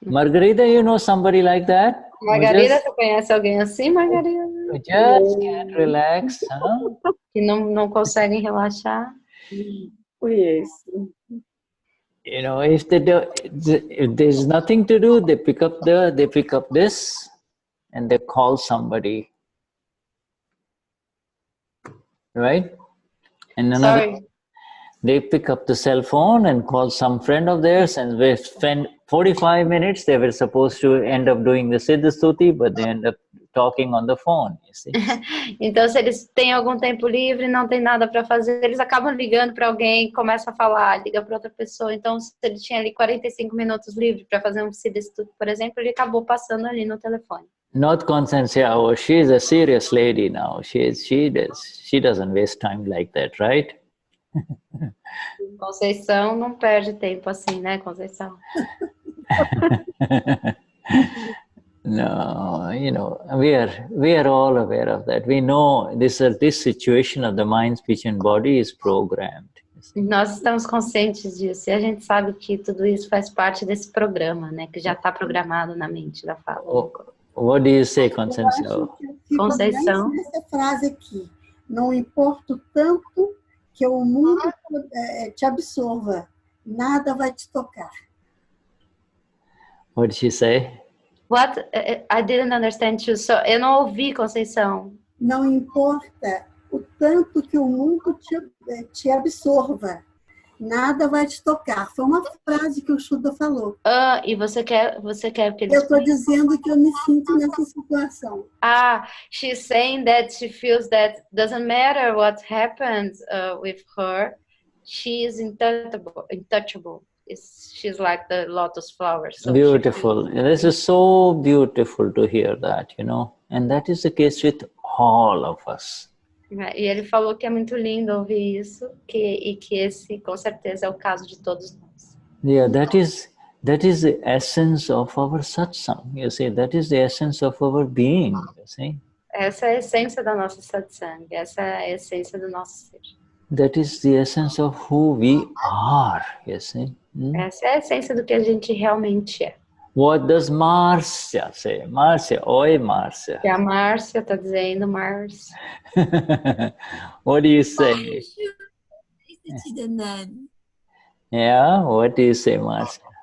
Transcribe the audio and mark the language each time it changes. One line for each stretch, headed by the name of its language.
English: Margarida, you know somebody like that?
Portuguese: Margarida, você conhece alguém assim, Margarida?
English: Just can't relax, huh?
Portuguese: Que não conseguem relaxar? Conheço.
English: If there's nothing to do, they pick up this and they call somebody. Right? And they pick up the cell phone and call some friend of theirs, and they spend 45 minutes. They were supposed to end up doing the Siddha Stuti, but they end up talking on the phone, you see.
Portuguese: Então, se eles têm algum tempo livre, não tem nada para fazer, eles acabam ligando para alguém, começam a falar, liga para outra pessoa. Então, se ele tinha ali 45 minutos livre para fazer um Siddha Stuti, por exemplo, ele acabou passando ali no telefone.
English: Not Constância, she's a serious lady now. She doesn't waste time like that, right?
Portuguese: Conceição não perde tempo assim, né, Conceição?
English: No, we are all aware of that. We know this situation of the mind, speech and body is programmed.
Portuguese: Nós estamos conscientes disso, e a gente sabe que tudo isso faz parte desse programa, né, que já está programado na mente da fala.
English: What do you say, Conceição? Conceição.
Portuguese: Essa frase aqui, não importa o tanto que o mundo te absorva, nada vai te tocar.
English: What did she say? What? I didn't understand you.
Portuguese: So, eu não ouvi, Conceição. Não importa o tanto que o mundo te absorva, nada vai te tocar. Foi uma frase que o Shuddha falou. E você quer que ele... Eu estou dizendo que eu me sinto nessa situação.
English: She's saying that she feels that doesn't matter what happens with her, she is untouchable. She's like the lotus flower. So beautiful. This is so beautiful to hear that, and that is the case with all of us.
Portuguese: E ele falou que é muito lindo ouvir isso, e que esse, com certeza, é o caso de todos nós.
English: Yeah, that is That is the essence of our satsang. You see, that is the essence of our being. You see.
Portuguese: Essa é a essência da nossa satsang, essa é a essência do nosso ser.
English: That is the essence of who we are. You see.
Portuguese: Essa é a essência do que a gente realmente é.
English: What does Marcia say? Marcia, oi Marcia.
Portuguese: E a Márcia está dizendo, Márcia.
English: What do you say? Yeah, what do you say, Marcia?